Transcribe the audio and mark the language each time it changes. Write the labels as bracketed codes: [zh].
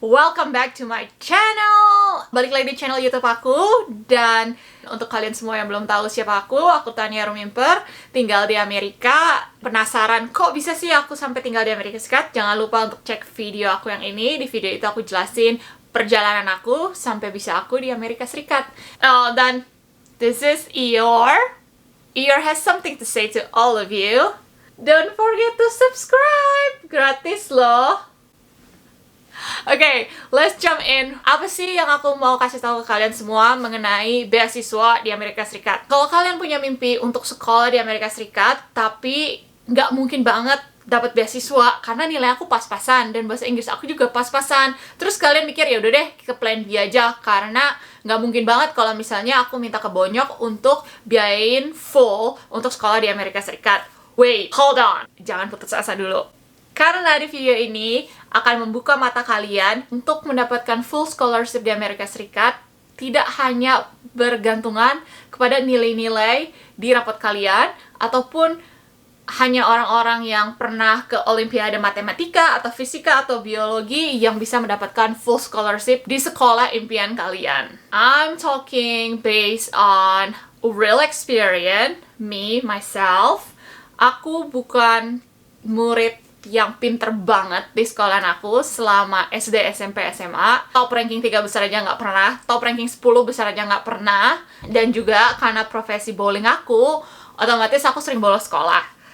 [en] Welcome back to my channel. [id] Balik lagi di channel YouTube aku. Dan untuk kalian semua yang belum tahu siapa aku Tania Rumimper, tinggal di Amerika. Penasaran kok bisa sih aku sampai tinggal di Amerika Serikat? Jangan lupa untuk cek video aku yang ini. Di video itu aku jelasin perjalanan aku sampai bisa aku di Amerika Serikat. Dan [en] this is Eeyore. Eeyore has something to say to all of you. Don't forget to subscribe. [id] Gratis loh. Oke, [en] let's jump in. [id] Apa sih yang aku mau kasih tahu ke kalian semua mengenai beasiswa di Amerika Serikat? Kalau kalian punya mimpi untuk sekolah di Amerika Serikat, tapi nggak mungkin banget dapat beasiswa karena nilai aku pas-pasan dan bahasa Inggris aku juga pas-pasan. Terus kalian mikir ya udah deh ke plan B aja karena nggak mungkin banget kalau misalnya aku minta ke Bonyok untuk biayain full untuk sekolah di Amerika Serikat. [en] Wait, hold on. [id] Jangan putus asa dulu. Karena di video ini akan membuka mata kalian untuk mendapatkan full scholarship di Amerika Serikat, tidak hanya bergantungan kepada nilai-nilai di rapot kalian, ataupun hanya orang-orang yang pernah ke Olimpiade Matematika, atau Fisika, atau Biologi yang bisa mendapatkan full scholarship di sekolah impian kalian. [en] I'm talking based on real experience, me, myself. [id] Aku bukan murid yang pinter banget di sekolahan aku selama SD, SMP, SMA. Top ranking 3 besar aja nggak pernah, top ranking 10 besar aja nggak pernah. Dan juga karena profesi bowling aku, otomatis aku sering bolos sekolah.